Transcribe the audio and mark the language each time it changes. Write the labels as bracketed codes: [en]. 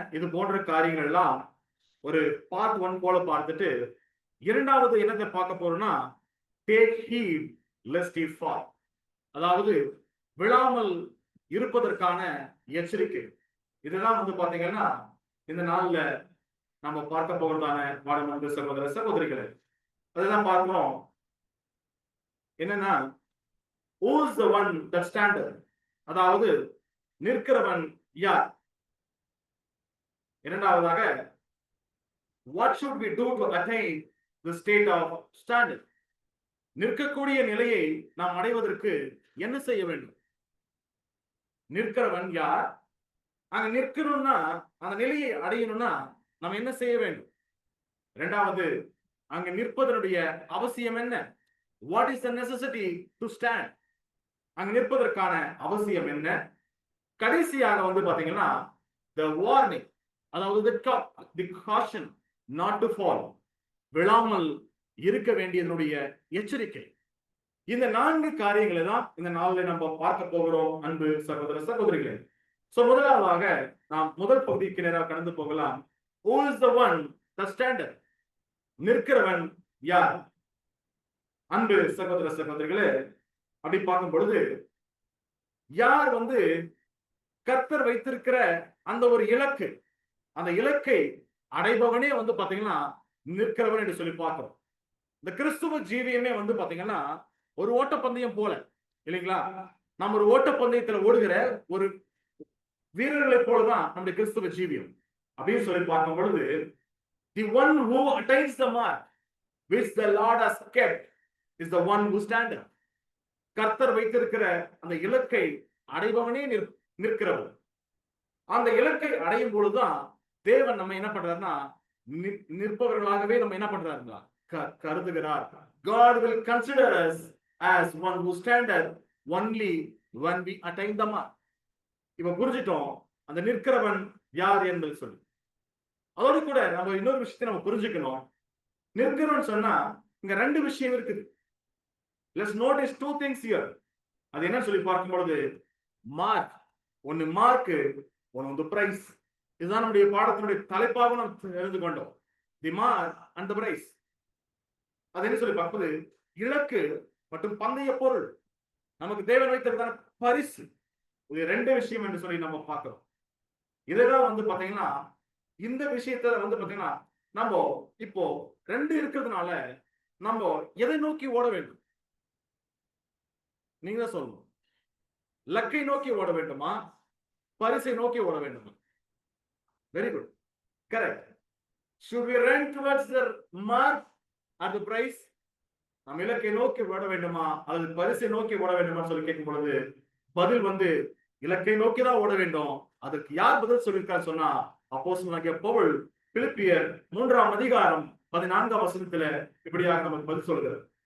[ta] இது போன்ற காரியங்கள் எல்லாம் ஒரு பார்ட் 1 போல பார்த்துட்டு இரண்டாவது என்னத்தை பார்க்க போறோம்னா [en] take heed lest he fall. [ta] அதாவது விழாமல் இருப்பதற்கான எச்சரிக்கை. இதெல்லாம் பாத்தீங்கன்னா இந்த நாள்ல நம்ம பார்க்க போகிறதான பாடம் வந்து சகோதர சகோதரிகளே, அதெல்லாம் பார்க்கிறோம். [en] என்னன்னா who is the one that standeth? [ta] அதாவது நிற்கிறவன் யார்? [en] இரண்டாவதாக what should we do to attain the state of standing? [ta] நிற்கக்கூடிய நிலையை நாம் அடைவதற்கு என்ன செய்ய வேண்டும்? நிற்கிறவன் யார்? அங்க நிற்கணும்னா அந்த நிலையை அடையணும்னா நாம் என்ன செய்ய வேண்டும்? இரண்டாவது, அங்க நிற்பதனுடைய அவசியம் என்ன? [en] what is the necessity to stand? [ta] அங்க நிற்பதற்கான அவசியம் என்ன? கடைசியாக பாத்தீங்கன்னா the warning, அதாவது [en] the caution not to fall, [ta] விழாமல் இருக்க வேண்டியதனுடைய எச்சரிக்கை. இந்த 4 காரியங்களை தான் இந்த நாளில் நம்ம பார்க்க போகிறோம். அன்பு சகோதர சகோதரிகளே, முதலாவதாக நாம் முதல் பகுதிக்கு நேராக கடந்து போகலாம். [en] who is the one that standeth? [ta] நிற்கிறவன் யார்? அன்பு சகோதர சகோதரிகளே, அப்படி பார்க்கும் பொழுது யார் கர்த்தர் வைத்திருக்கிற அந்த ஒரு இலக்கு, அந்த இலக்கை அடைபவனே பாத்தீங்கன்னா நிற்கிறவன் என்று சொல்லி பார்க்கிறோம். இந்த கிறிஸ்துவ ஜீவியமே பாத்தீங்கன்னா ஒரு ஓட்டப்பந்தயம் போல இல்லைங்களா? நம்ம ஒரு ஓட்டப்பந்தயத்துல ஓடுகிற ஒரு வீரர்களை போலதான் நம்முடைய கிறிஸ்துவ ஜீவியம். அப்படின்னு சொல்லி பார்க்கும் பொழுது [en] the one who attains the mark which the Lord has kept is the one who standeth. [ta] கர்த்தர் வைத்திருக்கிற அந்த இலக்கை அடைபவனே நிற்கிறவர். அந்த இலக்கை அடையும் பொழுதுதான் தேவன் நம்ம என்ன பண்றாருன்னா நிற்பவர்களாகவே நம்ம என்ன பண்றாருங்களா கருதுகிறார். [en] God will consider us as one who standeth only when we attain the mark. [ta] இப்ப புரிஞ்சிட்டோம் அந்த நிற்கிறவன் யார் என்பது சொல்லி. அதோடு கூட நம்ம இன்னொரு விஷயத்தை நம்ம புரிஞ்சுக்கணும். நிற்கிறோம்னு சொன்னா இங்க ரெண்டு விஷயம் இருக்குது. [en] Let's notice two things here. [ta] அது என்ன சொல்லி பார்க்கும் பொழுது, மார்க் ஒன்னு மார்க், ஒன்னு வந்து பிரைஸ். இதுதான் நம்முடைய பாடத்தினுடைய தலைப்பாக நாம் தெரிந்து கொண்டோம். [en] The mark and the prize. [ta] அது என்ன சொல்லி பார்ப்பது, இலக்கு மற்றும் பந்தய பொருள். நமக்கு தேவன் வைத்திருக்கிற பரிசு. இது ரெண்டு விஷயம் என்று சொல்லி நம்ம பார்க்கிறோம். இதெல்லாம் வந்து பாத்தீங்கன்னா இந்த விஷயத்த வந்து பாத்தீங்கன்னா நம்ம இப்போ ரெண்டு இருக்கிறதுனால நம்ம எதை நோக்கி ஓட வேண்டும்? நீங்க தான் சொல்லணும். லக்கை நோக்கி ஓட வேண்டுமா, பரிசை நோக்கி ஓட வேண்டுமா? [en] Very good, correct. Should we run towards the mark or the prize? [ta] நம்ம இலக்கை நோக்கி ஓட வேண்டுமா அல்லது பரிசை நோக்கி ஓட வேண்டுமா சொல்லி கேட்கும் பொழுது பதில் வந்து இலக்கை நோக்கி தான் ஓட வேண்டும். அதற்கு யார் பதில் சொல்லியிருக்காரு சொன்னா, அப்போஸ்தலனாகிய பவுல் பிலிப்பியர் 3ஆம் அதிகாரம் 14ஆம் வசனத்துல இப்படியாக நமக்கு பதில் சொல்கிறார்.